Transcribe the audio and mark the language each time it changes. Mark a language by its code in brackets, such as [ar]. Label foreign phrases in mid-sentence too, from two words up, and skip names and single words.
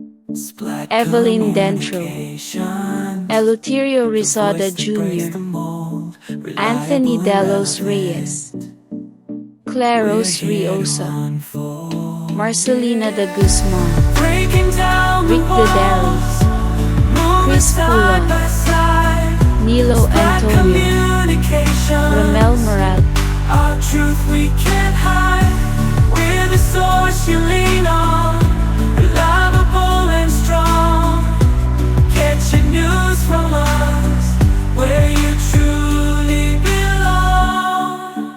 [en] Evelyn Dentro, Eleuterio Rizada Jr., Anthony Delos Reyes, Claros Riosa, Marcelina de Guzman, Rick Dederos, Chris Pulon, Nilo Antonio, Ramel Moral, Our truth we can't hide. We're the source you lean on, reliable and strong. Get your news from us, where you truly belong.